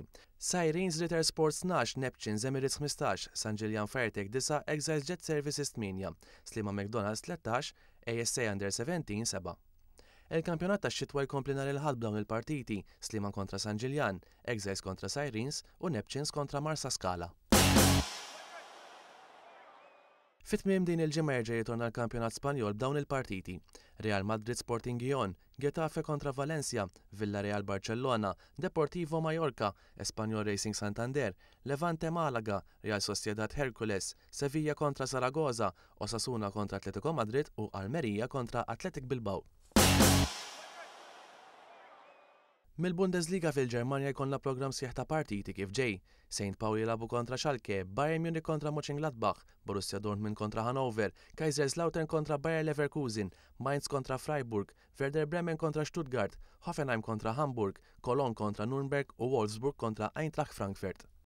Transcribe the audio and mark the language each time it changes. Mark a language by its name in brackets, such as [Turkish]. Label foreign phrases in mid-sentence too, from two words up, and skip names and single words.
[Maltese] Sirens Ritter Sports 12, Neptunes Emirates 15, San Ġiljan Fairtech 9, Exiles Jet Services 8, Sliema McDonald's 13, ASA Under 17 7. Il-kampjonat tax-xitwa jkompli nhar il-ħadd b'dawn il-partiti, Sliema kontra San Ġiljan, Exiles kontra Sirens u Neptunes kontra Marsa Scala. Fit-tmiem din il-ġimgħa jerġa' jirtorna l-kampjonat Spanjol b'dawn il-partiti. Real Madrid Sporting Gijón, Getafe kontra Valencia, Villarreal Barcellona, Deportivo Mallorca, Espanyol Racing Santander, Levante Malaga, Real Sociedad Hercules, Sevilla kontra Zaragoza, Osasuna kontra Atletico Madrid u Almería kontra Athletic Bilbao. Mill-Bundesliga fil-Ġermanja jkollna programm sieħ ta' partiti kif ġej. St. Pauli jilagħbu kontra Schalke, Bayern Munich kontra Mönchengladbach, Borussia Dortmund kontra Hannover, Kaiserslautern kontra Bayer Leverkusen, Mainz kontra Freiburg, Werder Bremen kontra Stuttgart, Hoffenheim kontra Hamburg, Cologne kontra Nürnberg u Wolfsburg kontra Eintracht Frankfurt.